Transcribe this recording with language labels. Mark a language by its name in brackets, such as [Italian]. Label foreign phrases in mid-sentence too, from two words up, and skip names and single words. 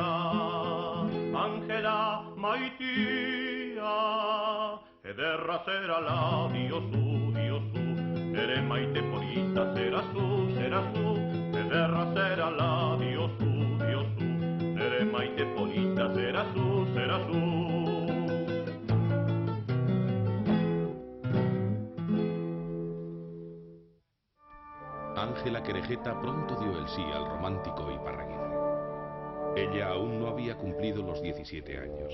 [Basque] Ángela maitia, ederra zera labiozu, nere maite polita zerazu, ederra zera labiozu, nere maite polita zerazu. [Spanish] Ángela Querejeta pronto dio el sí al romántico Iparraguirre. Ella aún no había cumplido los 17 años.